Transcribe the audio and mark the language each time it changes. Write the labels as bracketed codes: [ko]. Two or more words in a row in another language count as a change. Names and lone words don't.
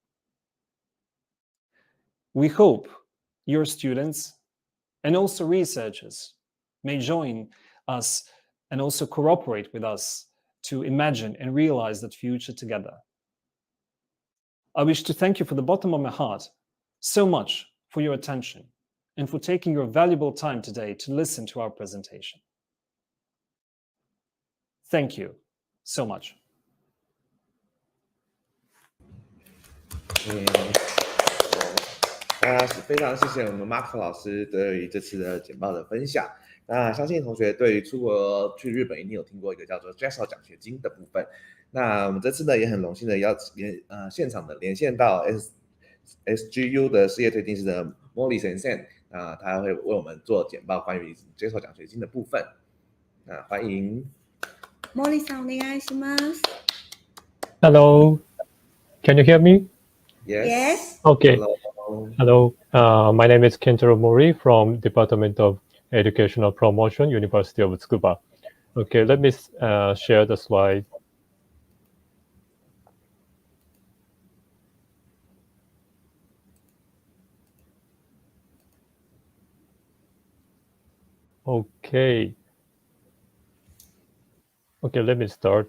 [en] We hope your students and also researchers may join us and also cooperate with us to imagine and realize that future together. I wish to thank you from the bottom of my heart so much for your attention and for taking your valuable time today to listen to our presentation. Thank you so much. [zh] 非常谢谢我们 Mark 老师对于这次的简报的分享。那相信同学对于出国去日本一定有听过一个叫做 JASL 奖学金的部分。那我们这次呢也很荣幸的现场的连线到 SGU 的事业推进室的 Molly 先生，他会为我们做简报关于 JASL 奖学金的部分。欢迎 [ja] Molly さんお願いします。 [en] Hello, can you hear me? Yes. Okay. Hello. My name is Kentaro Mori from Department of Educational Promotion, University of Tsukuba. Okay, let me share the slide. Okay, let me start.